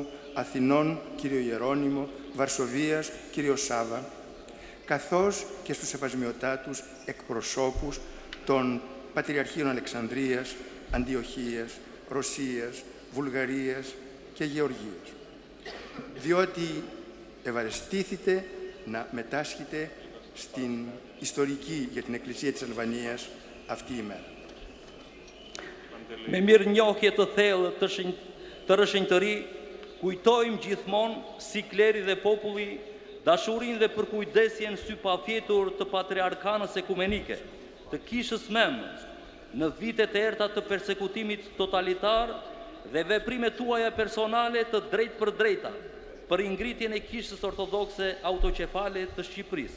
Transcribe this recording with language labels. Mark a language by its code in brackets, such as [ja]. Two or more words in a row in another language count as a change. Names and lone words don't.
[el] Αθηνών κύριο Ιερώνυμο, Βαρσοβίας κύριο Σάβα, καθώς και στους σεβασμιωτάτους εκπροσώπους των Πατριαρχείων Αλεξανδρίας, Αντιοχίας, Ρωσίας, Βουλγαρίας και Γεωργίας, διότι ευαρεστήθητε να μετάσχετε στην ιστορική για την Εκκλησία της Αλβανίας αυτή η μέρα. [sq] Me mirënjohje të thellë të rëshënjtëri, kujtojmë gjithmonë si kleri dhe populli dashurinë dhe përkujdesjen sy pafjetur të patriarkanës ekumenike, të kishës Memnë, në vitet e errta të persekutimit totalitar dhe veprimet tuaja personale të drejtë për drejta për ngritjen e kishës ortodokse autoqefale të Shqipërisë.